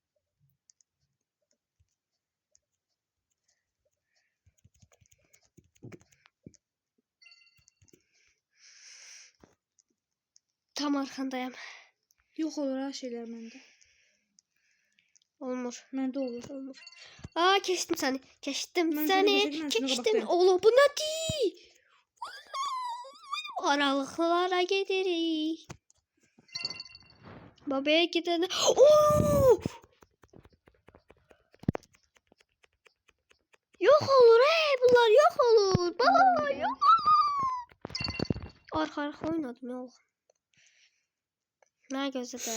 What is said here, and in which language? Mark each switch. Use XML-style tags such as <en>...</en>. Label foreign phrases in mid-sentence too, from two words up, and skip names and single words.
<az>Tam arxandayım. Yox olur ha şeylər məndə. Olmur. Məndə olur. Keçdim səni. Keçdim Mən səni. səni gözlədim, mən sənə Keçdim. baxıram. Oğlum bu nə deyil? Aralıqlara gedirik.</az> <tr>Babaya gidelim. Yok olur bunlar yok olur. Baba yok olur. Arka oynadım ne oldu?</tr> <az>Nə gözlə.</az>